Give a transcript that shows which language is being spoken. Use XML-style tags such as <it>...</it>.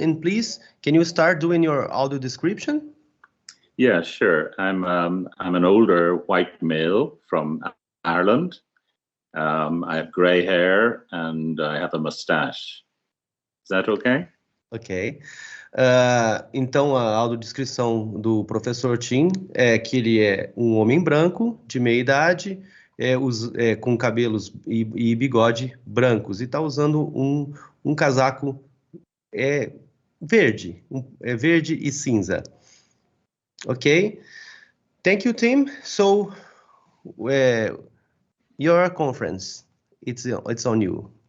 <en>And please, can you start doing your audio description? Yeah, sure. I'm an older white male from Ireland. I have gray hair and I have a mustache. Is that okay? Ok.</en> <pt>Então, a audiodescrição do professor Tim é que ele é um homem branco, de meia idade, com cabelos e bigode brancos, e está usando um casaco verde, verde e cinza.</pt> <en>Ok? Thank you, Tim. So, your conference, it's on you.</en>